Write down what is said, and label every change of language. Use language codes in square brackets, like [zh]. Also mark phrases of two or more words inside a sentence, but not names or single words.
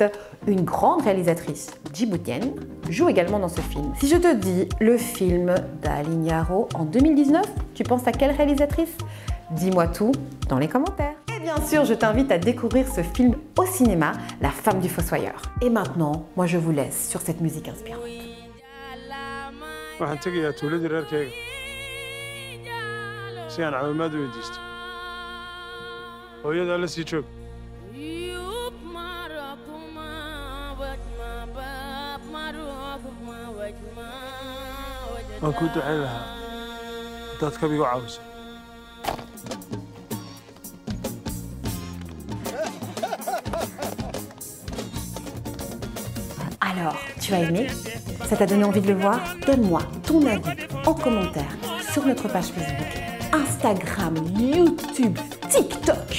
[fr] Une grande réalisatrice djiboutienne joue également dans ce film. Si je te dis le film d'Aline Yaro en 2019, tu penses à quelle réalisatrice? Dis-moi tout dans les commentaires. Et bien sûr, je t'invite à découvrir ce film au cinéma, La femme du fossoyeur. Et maintenant, moi je vous laisse sur cette musique inspirante. [so] waxaan tegayaa tuuladii reerkayga si aan caawimaad u weydiisto hooyadaa la sii joog waan kuu ducayn lahaa haddaad kabigu caawiso [fr] Alors, tu as aimé? Ça t'a donné envie de le voir? Donne-moi ton avis en commentaire sur notre page Facebook, Instagram, YouTube, TikTok.